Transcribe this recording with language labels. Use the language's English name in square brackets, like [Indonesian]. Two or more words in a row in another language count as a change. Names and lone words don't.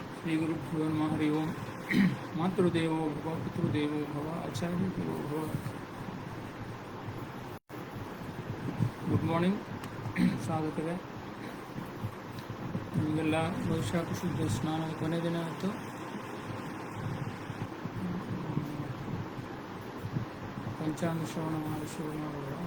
[Sanskrit] श्रीगुरुभ्यो नमः हरि ओम मातृदेवो भव पितृदेवो भव आचार्य देवो भव. [English] good morning [Kannada] ಸಾಧಕರೇ, ನಿಮಗೆಲ್ಲ ವೈಶಾಖ ಶುದ್ಧ ಸ್ನಾನದ ಕೊನೆ ದಿನ ಆಯಿತು. ಪಂಚಾಂಗ ಶ್ರವಣ ಮಾಡಿ ಶುರು ಮಾಡೋಣ.